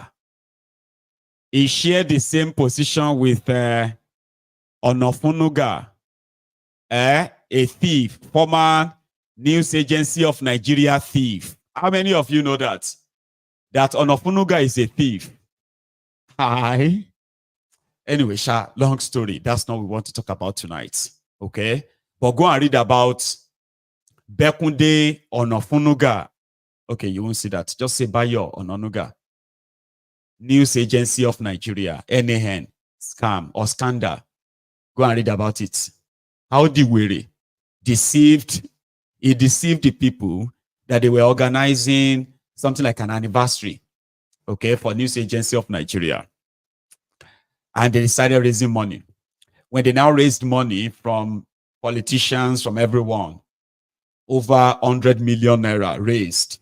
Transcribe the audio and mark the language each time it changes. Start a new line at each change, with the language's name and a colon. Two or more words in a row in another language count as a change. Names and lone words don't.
English: He shared the same position with Onanuga, a thief, former news agency of Nigeria thief. How many of you know that? That Onanuga is a thief. Hi. Anyway, long story. That's not what we want to talk about tonight. Okay? But go and read about Bekunde Onanuga. Okay, you won't see that. Just say Bayo Onanuga. News Agency of Nigeria, NAN, scam or scandal. Go and read about it. How the Were deceived the people that they were organizing something like an anniversary, okay, for News Agency of Nigeria. And they decided raising money. When they now raised money from politicians, from everyone, over 100 million naira raised.